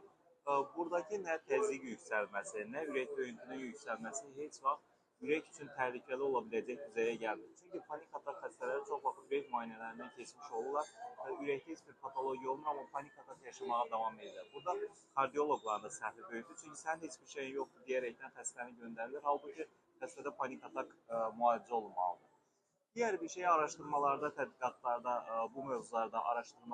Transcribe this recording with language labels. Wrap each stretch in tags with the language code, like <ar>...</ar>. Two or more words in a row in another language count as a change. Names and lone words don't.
<az>Buradakı nə təzyiq yüksəlməsi, nə ürək döyüntünün yüksəlməsi heç vaxt ürək üçün təhlükəli ola biləcək düzəyə gəlmir. Çünki panik atak xəstələri çox vaxt ürək müayinələrindən keçmiş olurlar. Ürəkdə heç bir patologiya olmur, amma panik atak yaşamağa davam edirlər. Burada kardioloqların da səhvi böyükdür. Çünki sənin heç bir şeyin yoxdur deyərəkdən xəstəni göndərilir. Halbuki xəstədə panik atak müalicə olunmalıdır.</az> <tr>Diğer bir şey araştırmalarda,</tr> <az>tədqiqatlarda bu mövzularda</az> <tr>araştırma</tr>